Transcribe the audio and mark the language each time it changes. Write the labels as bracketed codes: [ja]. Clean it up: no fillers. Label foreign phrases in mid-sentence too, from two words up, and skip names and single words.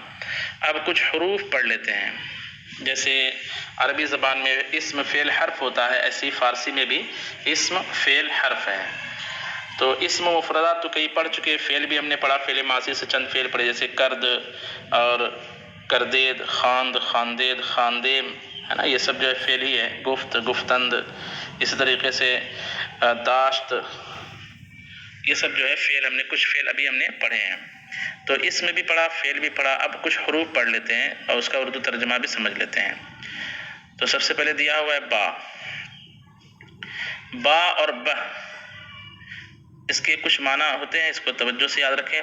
[ur] اب کچھ حروف پڑھ لیتے ہیں۔ جیسے عربی زبان میں اسم فعل حرف ہوتا ہے، ایسی فارسی میں بھی اسم فعل حرف ہے۔ تو اسم مفردات تو کئی پڑھ چکے، فعل بھی ہم نے پڑھا، فعل ماضی سے چند فعل پڑھے جیسے کرد اور [fa] کردید، خواند، خواندید، خواندیم، [ur] ہے نا، یہ سب جو ہے فعل ہی ہے۔ [fa] گفت، گفتند، [ur] اسی طریقے سے داشت، یہ سب جو ہے فعل، ہم نے کچھ فعل ابھی ہم نے پڑھے ہیں۔ تو اس میں بھی پڑھا، فعل بھی پڑھا۔ اب کچھ حروف پڑھ لیتے ہیں اور اس کا اردو ترجمہ بھی سمجھ لیتے ہیں۔ تو سب سے پہلے دیا ہوا ہے با۔ با اور بہ، اس کے کچھ معنی ہوتے ہیں، اس کو توجہ سے یاد رکھیں۔